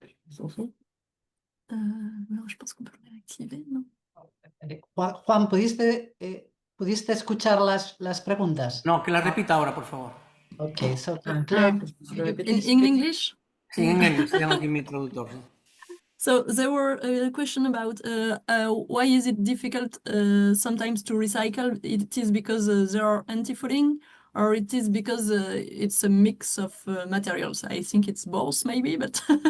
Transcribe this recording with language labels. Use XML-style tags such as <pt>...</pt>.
<fr>Je pense qu'on peut le réactiver, ¿no?</fr> <es>Juan, ¿pudiste escuchar las preguntas? No, que las repita ahora, por favor.</es> <en>Okay, so Claire, in English?</en> <es>Sí, en inglés, tengo aquí mi traductor.</es> <en>So there were a question about why is it difficult sometimes to recycle? It is because there are anti-fouling, or it is because it's a mix of materials? I think it's both, maybe, but...</en>